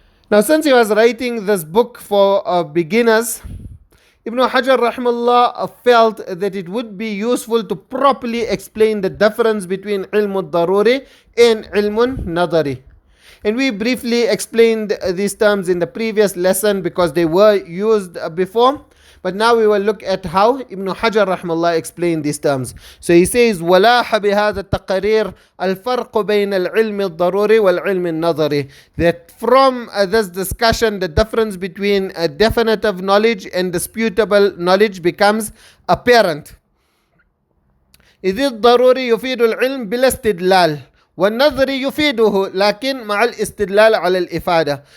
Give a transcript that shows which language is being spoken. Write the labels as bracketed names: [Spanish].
[English] Now, since he was writing this book for beginners, Ibn Hajar rahmallah felt that it would be useful to properly explain the difference between ilm al-daruri and ilm al-nadhari. And we briefly explained these terms in the previous lesson because they were used before. But now we will look at how Ibn Hajar rahmallah explained these terms. So he says, [Arabic] وَلَاحَ بِهَذَا التَّقَرِيرِ الْفَرْقُ بَيْنَ الْعِلْمِ الضَّرُورِ وَالْعِلْمِ النَّظَرِ. [English] That from this discussion, the difference between definitive knowledge and disputable knowledge becomes apparent. [Arabic] إِذِ الضَّرُورِ يُفِيدُ الْعِلْمِ بِلَا اسْتِدْلَالٍ والنظر يفيده لكن مع الاستدلال على الإفادة.